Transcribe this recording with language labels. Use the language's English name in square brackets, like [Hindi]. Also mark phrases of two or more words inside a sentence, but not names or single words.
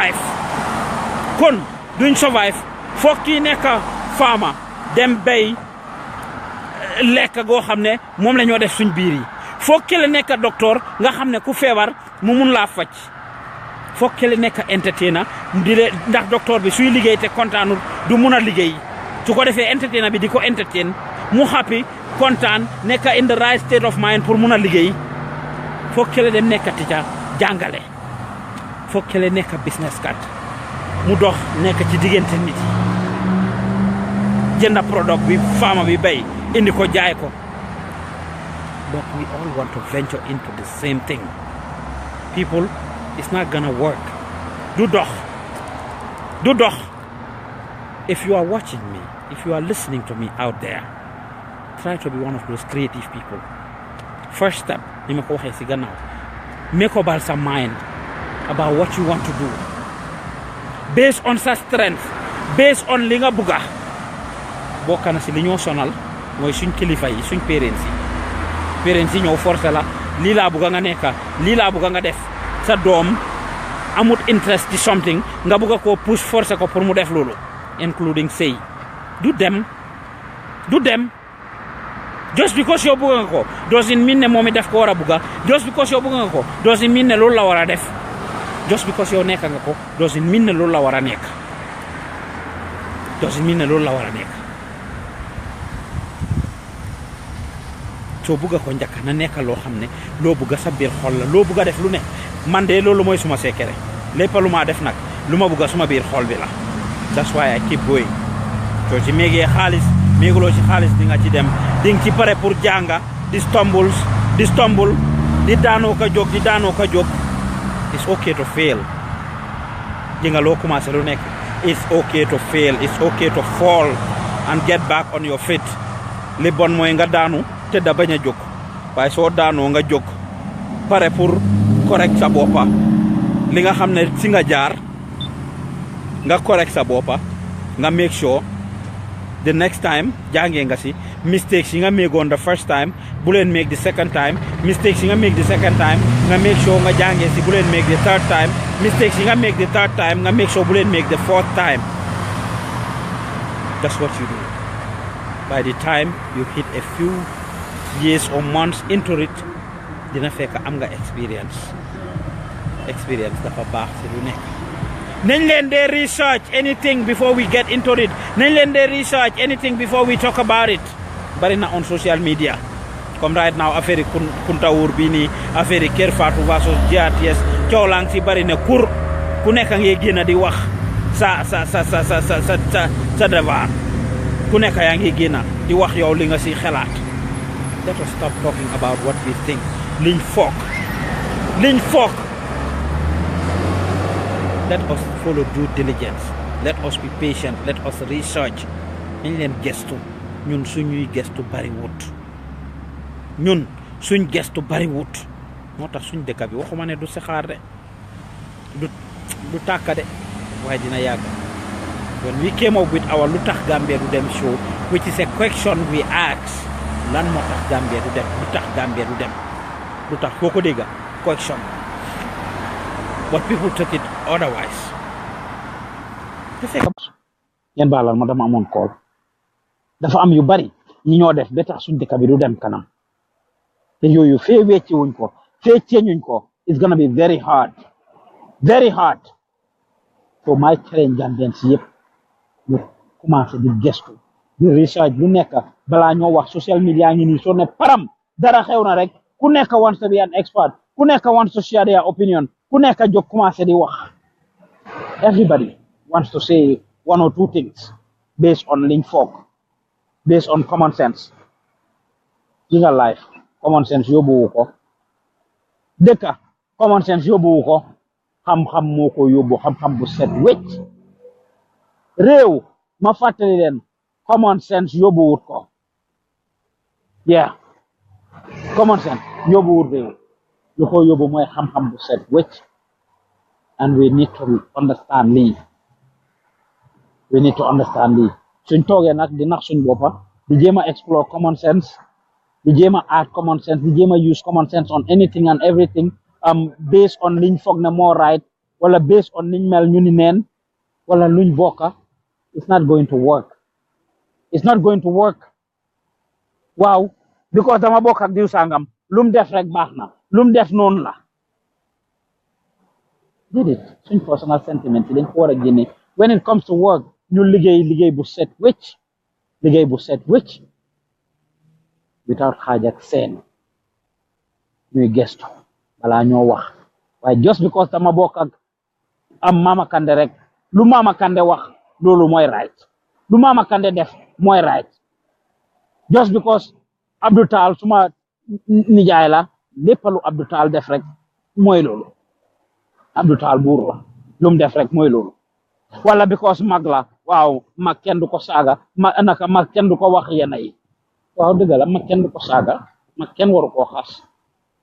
[Wolof] survive foog kii nekk farmer dem bay lekk goo xam ne moom la ñoo def suñ biir yi foog ki la nekk docteur nga xam ne ku feebar mu mun laa faj foog ki la nekk entertainer di le ndax docteur bi suy liggéey te kontaanul du mun a liggéey su ko defee entertainer bi di ko entertain mu happy kontaan nekk [English] in the right state of mind [Wolof] pour mun a liggéey foog ki la dem nekk teacher jàngale foog ki la nekk business kat mu dox nekk ci diggante nit yi jënd product bi farmer bi bay indi ko jaay ko [English] but we all want to venture into the same thing people it's not gonna work [Wolof] du dox [English] if you are watching me if you are listening to me out there try to be one of those creative people first step [Wolof] ni ma ko waxee si gannaaw [English] make up sa mind about what you want to do based on sa strength, based on [Wolof] li nga buga. Bokk na si li ñoo sonal mooy suñ kilifa yi suñ parents yi ñoo forcé la lii laa buga nga nekka lii laa buga nga def sa doom amut interest ci something nga buga koo push forcé ko pour mu def loolu including sëy du dem [English] just because [Wolof] yow buga nga ko [English] doesn't mean [Wolof] ne moom def ko war a buga. [English] Just because [Wolof] yow buga nga ko [English] doesn't mean [Wolof] ne loolu la war a def. [English] Just because [Wolof] yow nekk nga ko [English] doesn't mean [Wolof] ne loolu la war a nekk. [English] Doesn't mean [Wolof] ne loolu la war a nekk. soo buga ko njëkk na nekk loo xam ne loo buga sa biir xol la loo buga def lu ne man de loolu mooy suma secret lépp lu ma def nag lu ma buga suma biir xol bi la. [English] That's why I keep going. [Wolof] soo ci méegee xaalis méegaloo ci xaalis di nga ci dem di nga ci pare pour jànga di stumble di daanoo ka jóg [English] it's okay to fail. [Wolof] di nga loo commencé lu nekk [English] it's okay to fail, it's okay to fall and get back on your feet. [Wolof] li bon mooy nga daanu te da bañ a jóg waaye soo daanoo nga jóg pare pour correct sa boppa li nga xam ne si nga jaar nga correct sa boppa nga [English] make sure the next time [Wolof] jàngee nga si mistakes yi nga méegoon [English] the first time [Wolof] bu leen [English] make the second time. [Wolof] Mistakes yi nga [English] make the second time [Wolof] nga [English] make sure [Wolof] nga jàngee si bu leen [English] make the third time. [Wolof] Mistakes yi nga [English] make the third time [Wolof] nga [English] make sure [Wolof] bu leen [English] make the fourth time. That's what you do. By the time you hit a few years or months into it [Wolof] dina fekk am nga experience dafa baax si lu nekk. nañ leen dee [English] research anything before we get into it. [Wolof] nañ leen dee [English] research anything before we talk about it. [Wolof] bari na [English] on social media [Wolof] comme [English] right now [Wolof] affaire Kuntawur bi nii affaire Kër Fatou versus GRTS coow lang si bari na kur ku nekk ngay génn di wax sa devoir ku nekk yaa ngi génn di wax yow li nga si xelaat. [English] Let us stop talking about what we think. [Wolof] liñ foog. [English] Let us follow due diligence. Let us be patient. Let us research. [Wolof] nañ leen gestu ñun suñuy gestu bari wut moo tax suñ dëkk bi waxuma ne du saxaar de du tàkka de waaye dina yàgg. [English] when we came up with our [Wolof] lu tax Gambia du dem [English] show which is a question we ask [Wolof] lan moo tax Gambia du dem lu tax Gambia du dem lu tax foo ko dégga [English] question but people took it otherwise. [Wolof] te fekk ngeen baalal ma dama amoon call dafa am yu bari ñi ñoo def ba tax suñ dëkk bi du dem kanam te yooyu fee wecci wuñ ko fee ceeñuñ ko [English] it's gonna be very hard so my challenge [Wolof] Gambians yëpp ñu commencé di gestu di research lu nekk balaa ñoo wax [English] social media [Wolof] ngi nii soo ne param dara xew na rek ku nekk [English] wants to be an expert [Wolof] ku nekk [English] wants to share their opinion [Wolof] ku nekk jóg commencé di wax [English] everybody wants to say one or two things based on [Wolof] liñ foog [English] based on common sense. [Wolof] yi nga life [English] common sense [Wolof] yóbbuwu ko dëkka [English] common sense [Wolof] yóbbuwu ko xam-xam moo ko yóbbu xam-xam bu set wecc réew ma fàttali leen [English] common sense [Wolof] yóbbuwut ko [English] common sense [Wolof] yóbbuwut réew lu ko yóbbu mooy xam-xam bu set wecc [English] and we need to understand [Wolof] lii suñ toogee nag di nax suñ boppa di jéem a [English] explore common sense [Wolof] di jéem a [English] add common sense [Wolof] di jéem a [English] use common sense on anything and everything based on [Wolof] liñ foog ne moo right wala [English] based on [Wolof] liñ mel ñu ni neen wala luñ bokka [English] it's not going to work [Wolof] waaw because dama bokk ak diw sangam lum def rek baax na lum def noonu la déedéet suñ [English] personal sentiment [Wolof] yi dañ ko war a génne [English] when it comes to work [Wolof] ñu liggéey bu set wecc without xaaj ak seen ñuy gestu balaa ñoo wax waaye [English] just because [Wolof] dama bokk ak am Mama Kandeh rek lu Mama Kandeh wax loolu mooy right lu Mama Kandeh def mooy right [English] just because [Wolof] Abdou Tall suma nijaay la lépp lu Abdou Tall def rek mooy loolu Abdou Tall buur la lu mu def rek mooy loolu wala because mag la waaw mag kenn du ko saaga mag kenn du ko wax yenn yi waaw dëgg la mag kenn du ko saaga mag kenn waru koo xas